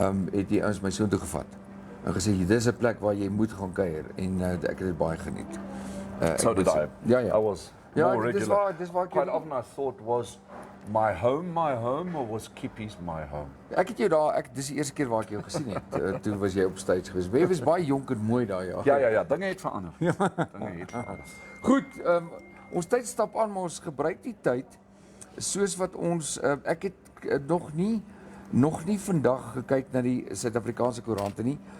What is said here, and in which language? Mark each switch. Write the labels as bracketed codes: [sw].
[af] Het die ouens my soontoe gevat en gesê dis 'n plek waar jy moet gaan kuier en ek het dit baie geniet. [en] So did I. [af] Ja. [en] I was more regular. Quite often I thought, was my home or was Kippies my home? [af] Ek het jou daar, dis die eerste keer waar ek jou gesien het. Toe was jy op stage geweest. Jy was baie jonk en mooi daar, ja. Ja, dinge het verander. Dinge het verander. Goed, ons tyd stap aan, maar ons gebruik die tyd soos wat ons ek het nog nie vandag gekyk na die Suid-Afrikaanse koerante nie.